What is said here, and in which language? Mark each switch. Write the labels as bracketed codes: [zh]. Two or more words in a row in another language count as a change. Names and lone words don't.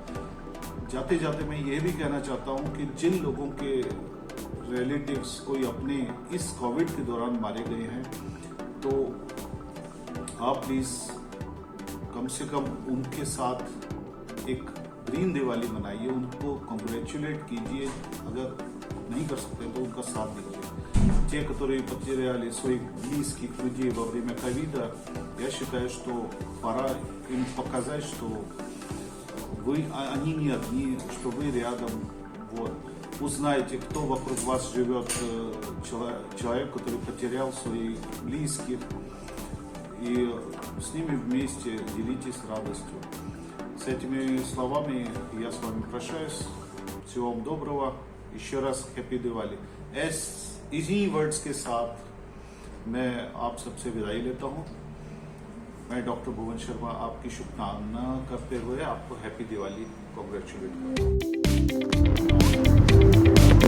[hi] जाते जाते मैं ये भी कहना चाहता हूँ कि जिन लोगों के रिलेटिव्स कोई अपने इस कोविड के दौरान मारे गए हैं, तो आप प्लीज़ कम से कम उनके साथ एक ग्रीन दिवाली मनाइए, उनको कंग्रेचुलेट कीजिए। अगर नहीं कर सकते तो उनका साथ दीजिए. [ru] Те, которые потеряли своих близких людей во время ковида, я считаю, что пора им показать, что они не одни, что вы рядом. Вот. Узнаете, кто вокруг вас живет, человек, который потерял своих близких, и с ними вместе делитесь радостью. С этими словами я с вами прощаюсь. Всего вам доброго. еще раз [en] Happy Diwali. [hi] इसी वर्ड्स के साथ मैं आप सबसे विदाई लेता हूँ। मैं डॉक्टर भुवन शर्मा आपकी शुभकामना करते हुए आपको [en] Happy Diwali [hi] कॉन्ग्रेचुलेट करता हूँ।